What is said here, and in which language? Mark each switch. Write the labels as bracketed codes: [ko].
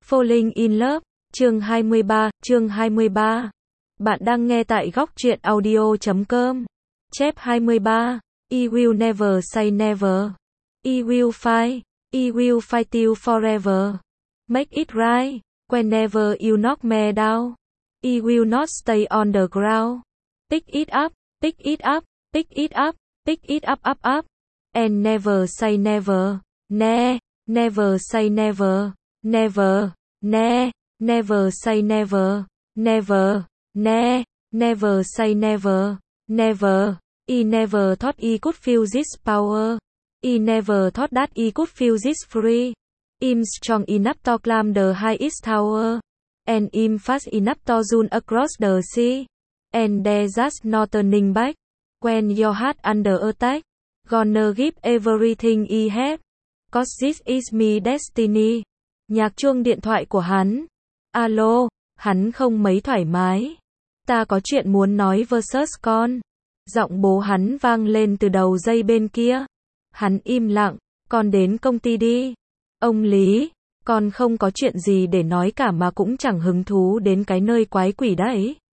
[vi] Falling in Love, chương 23, chương 23. Bạn đang nghe tại góc truyện audio.com. [en] Chép 23. I will never say never. I will fight you forever. Make it right. Whenever you knock me down, I will not stay on the ground. Pick it up, pick it up, pick it up, pick it up, up, up. And never say never. Ne, never say never. Never, ne, never say never. Never, ne, never say never. Never, I never thought I could feel this power. I never thought that I could feel this free. I'm strong enough to climb the highest tower. And I'm fast enough to run across the sea. And there's just no turning back. When your heart under attack, gonna give everything I have. 'Cause this is my destiny. [vi] Nhạc chuông điện thoại của hắn. Alo, hắn không mấy thoải mái. Ta có chuyện muốn nói versus con. Giọng bố hắn vang lên từ đầu dây bên kia. Hắn im lặng, con đến công ty đi. Ông Lý, con không có chuyện gì để nói cả mà cũng chẳng hứng thú đến cái nơi quái quỷ đấy.